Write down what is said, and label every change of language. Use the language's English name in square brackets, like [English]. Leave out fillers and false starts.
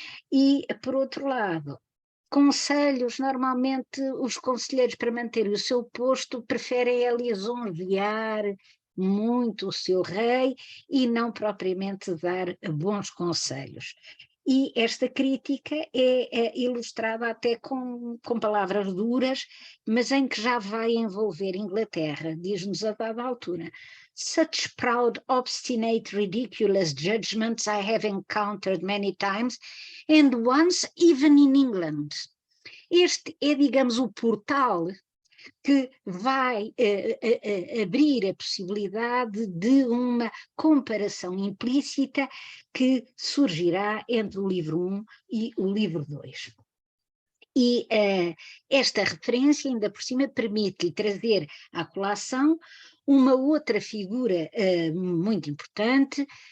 [Portuguese] E, por outro lado, conselhos, normalmente os conselheiros, para manterem o seu posto, preferem lisonjear muito o seu rei e não propriamente dar bons conselhos. E esta crítica é ilustrada até com palavras duras, mas em que já vai envolver Inglaterra, diz-nos a dada altura. [English] Such proud, obstinate, ridiculous judgments I have encountered many times, and once even in England. [Portuguese] Este é, digamos, o portal que vai abrir a possibilidade de uma comparação implícita que surgirá entre o livro 1 e o livro 2. E esta referência, ainda por cima, permite-lhe trazer à colação uma outra figura muito importante